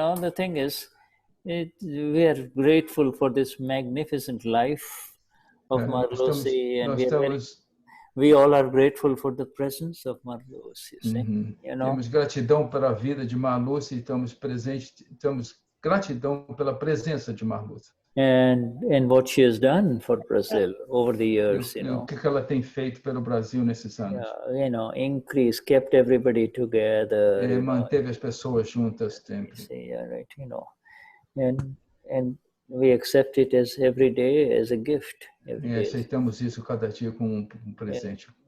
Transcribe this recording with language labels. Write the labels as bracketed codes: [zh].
[en] The thing is, we are grateful for this magnificent life of Marluce, and we all are grateful for the presence of Marluce. You see? [pt] Temos gratidão pela vida de Marluce e temos gratidão pela presença de Marluce. [en] and what she has done for Brazil over the years, you know. [pt] O que ela tem feito pelo Brasil nesses anos? [en] Yeah, you know, increase, kept everybody together. [pt] Manteve as pessoas juntas sempre. [en] See, yeah, right, you know, and we accept it as every day as a gift. Every day. [pt] Aceitamos isso cada dia como presente.